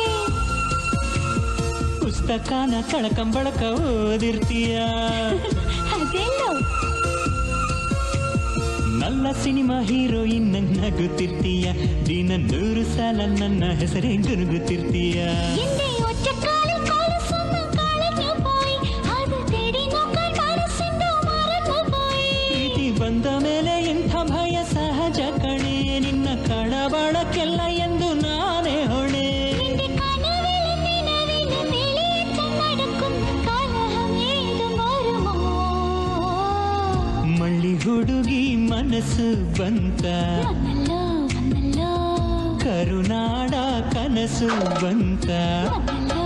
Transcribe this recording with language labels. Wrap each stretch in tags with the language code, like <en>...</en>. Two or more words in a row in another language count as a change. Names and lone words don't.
<kn>ಪುಸ್ತಕನ ಕಳಕಂಬಳಕ ಓದಿರ್ತೀಯ ಅದೆಲ್ಲೋ ನಲ್ಲ ಸಿನಿಮಾ ಹೀರೋಯಿನ್ ನಗುತ್ತಿರ್ತೀಯ ದಿನ 100 ಸಲ ನನ್ನ ಹೆಸರೇ ಗುನುಗುತ್ತಿರ್ತೀಯ</kn> <ml>എന്റെ ഒറ്റക്കാലിൽ കൊലുസൊന്ന് കളഞ്ഞു പോയി അത് തേടി നോക്കാൻ മനസ്സിന്റെ മറന്നു പോയി</ml> <kn>ಪ್ರೀತಿ ಬಂದ ಮೇಲೆ ಇಂಥ ಭಯ ಸಹಜ ಕಣೆ ನಿನ್ನ ಕಳವಳಕ್ಕೆಲ್ಲ ಎಂದು ನಾನೇ ಹೊಣೆ</kn> <ml>നിന്റെ കനവിലും നിലവിലും വെളിയേറ്റം നടക്കും കലഹം ഏതും വരുമോ</ml> <kn>ಮಳ್ಳಿ ಹುಡುಗಿ ಮನಸ್ಸು ಬಂತ</kn> <ml>വന്നല്ലോ വന്നല്ലോ</ml> <kn>ಕರುನಾಡ ಕನಸು ಬಂತ</kn> <ml>വന്നല്ലോ</ml>